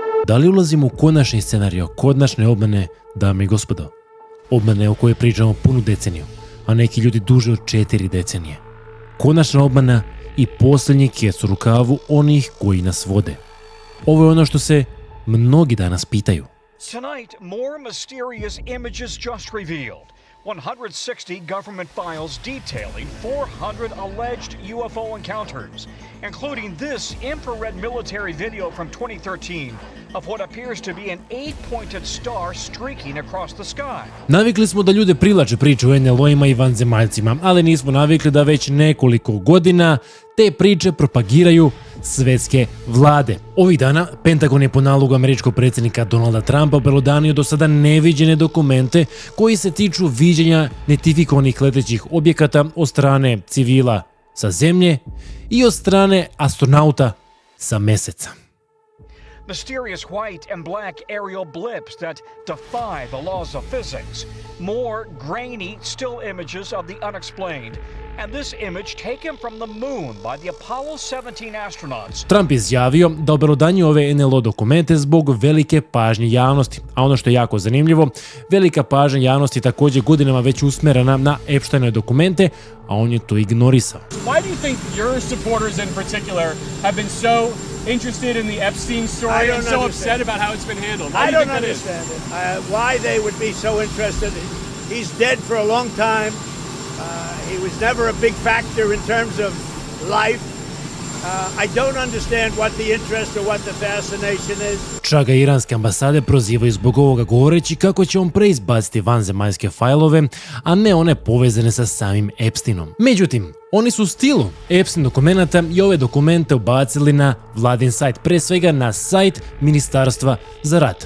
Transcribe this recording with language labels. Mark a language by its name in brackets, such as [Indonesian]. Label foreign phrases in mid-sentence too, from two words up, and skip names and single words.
[Serbian] Da li ulazimo u konačni scenario, konačne obmane, dame i gospodo? Obmane o kojoj pričamo punu deceniju, a neki ljudi duže od 4 decenije. Konačna obmana i posljednji kec u rukavu onih koji nas vode. Ovo je ono što se mnogi danas pitaju. [English] Tonight, more mysterious images just revealed. 160 government files detailing 400 alleged UFO encounters, including this infrared military video from 2013 of what appears to be an 8-pointed star streaking across the sky. [Serbian] Navikli smo da ljude privlače priče o NLO-ima i vanzemaljcima, ali nismo navikli da već nekoliko godina te priče propagiraju svetske vlade. Ovih dana Pentagon je po nalogu američkog predsjednika Donalda Trumpa obelodanio do sada neviđene dokumente koji se tiču viđenja netifikovanih letećih objekata od strane civila sa zemlje i od strane astronauta sa meseca. [English] Mysterious white and black aerial blips that defy the laws of physics. More grainy still images of the unexplained. And this image taken from the moon by the Apollo 17 astronauts. [Serbian] Trump je izjavio da obelodanjuje ove NLO dokumente zbog velike pažnje javnosti. A ono što je jako zanimljivo, velika pažnja javnosti je također godinama već usmerena na Epsteinove dokumente, a on je to ignorisao. [English] Why do you think your supporters in particular have been so interested in the Epstein story and so upset about how it's been handled? I don't understand it. Why they would be so interested. He's dead for a long time. He was never a big factor in terms of life. I don't understand what the interest or what the fascination is. [Serbian] Čak ga iranske ambasade prozivaju zbog ovoga govoreći kako će on preizbaciti vanzemaljske fajlove, a ne one povezane sa samim Epsteinom. Međutim, oni su u stilu Epstein dokumenata i ove dokumente ubacili na vladin sajt, pre svega na sajt Ministarstva za rat.